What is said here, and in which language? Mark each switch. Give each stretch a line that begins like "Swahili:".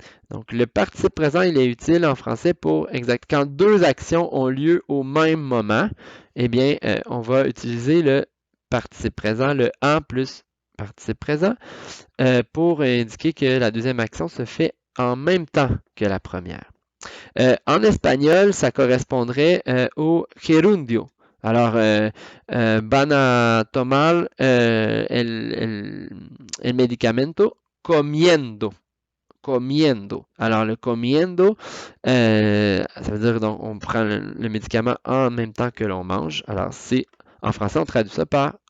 French: Donc, le participe présent, il est utile en français pour quand deux actions ont lieu au même moment, eh bien, on va utiliser le participe présent, le en plus participe présent, pour indiquer que la deuxième action se fait en même temps que la première. En espagnol, ça correspondrait au gerundio. Alors,
Spanish: van a tomar el medicamento comiendo. Comiendo.
French: Alors, le comiendo, ça veut dire donc on prend le médicament en même temps que l'on mange. Alors, en français, on traduit ça par